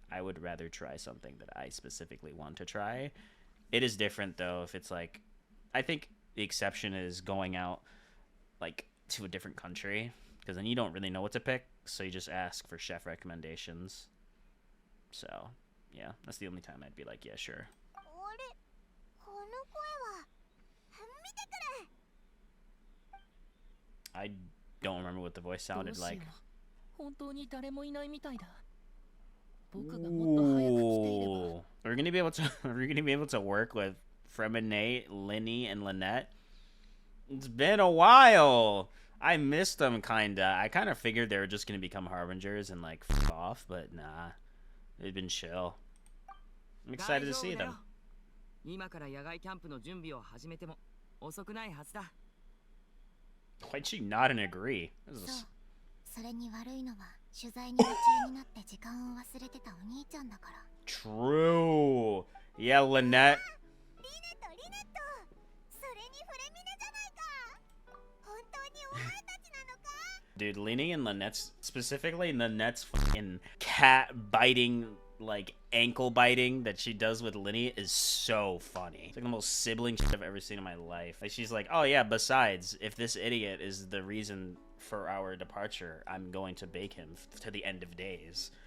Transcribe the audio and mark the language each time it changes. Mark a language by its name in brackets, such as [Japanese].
[English] I would rather try something that I specifically want to try. It is different though if it's like, I think the exception is going out like to a different country, because then you don't really know what to pick, so you just ask for chef recommendations. So yeah, that's the only time I'd be like, yeah, sure. [Japanese] あれこの声は見てくれ [English] I don't remember what the voice sounded like. [Japanese] 本当に誰もいないみたいだ。僕がもっと早く来ていれば。 [English] Ooh. We're gonna be able to we're gonna be able to work with Fremine, Linny, and Lynette. It's been a while. I missed them kinda. I kinda figured they were just gonna become harbingers and like f off, but nah. They've been chill. I'm excited to see them. [Japanese] 今から野外キャンプの準備を始めても遅くないはずだ。 [English] Why'd she nod and agree? This [Japanese] そう [English] is... [Japanese] それに悪いのは取材に夢中になって時間を忘れてたお兄ちゃんだから [English] True. Yeah, Lynette. [Japanese] リネとリネットそれにフレミネじゃないか本当にお前たちなのか [English] Dude, Linny and Lynette's, specifically Lynette's fucking cat biting, like ankle biting that she does with Linny is so funny. It's like the most sibling shit I've ever seen in my life. Like she's like, oh yeah, besides, if this idiot is the reason for our departure, I'm going to bake him to the end of days.